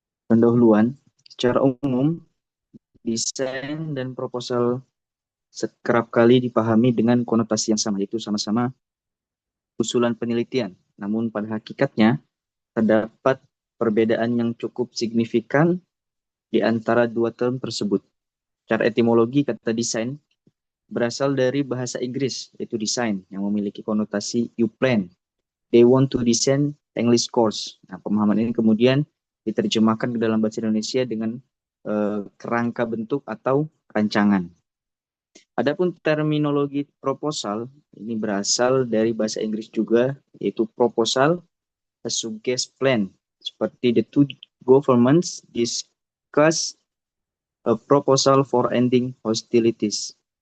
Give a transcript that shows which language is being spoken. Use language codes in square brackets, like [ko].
[id] Pendahuluan, secara umum desain dan proposal kerap kali dipahami dengan konotasi yang sama, yaitu sama-sama usulan penelitian. Namun pada hakikatnya terdapat perbedaan yang cukup signifikan di antara dua term tersebut. Secara etimologi, kata desain berasal dari bahasa Inggris, yaitu design, yang memiliki konotasi [en] you plan. They want to design English course. [id] Nah, pemahaman ini kemudian diterjemahkan ke dalam bahasa Indonesia dengan kerangka bentuk atau rancangan. Adapun terminologi proposal ini berasal dari bahasa Inggris juga, yaitu proposal, [en] a suggest plan. [id] Seperti [en] the two governments discuss a proposal for ending hostilities.